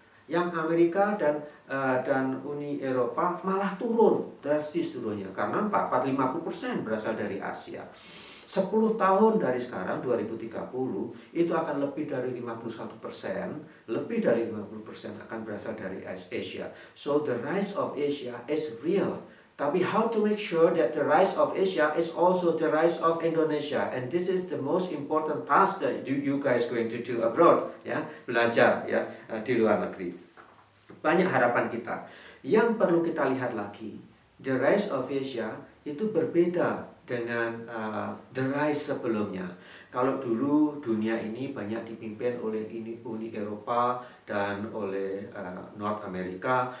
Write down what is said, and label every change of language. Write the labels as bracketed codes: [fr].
[id] Yang Amerika dan Uni Eropa malah turun, drastis turunnya, karena 50% berasal dari Asia. 10 tahun dari sekarang, 2030, itu akan lebih dari 51%, lebih dari 50% akan berasal dari Asia. [en] So the rise of Asia is real. [id] Tapi [en] how to make sure that the rise of Asia is also the rise of Indonesia, and this is the most important task that you guys going to do abroad, [id] ya, belajar ya di luar negeri. Banyak harapan kita. Yang perlu kita lihat lagi, [en] the rise of Asia [id] itu berbeda dengan the rise sebelumnya. Kalau dulu dunia ini banyak dipimpin oleh Uni Eropa dan oleh North America.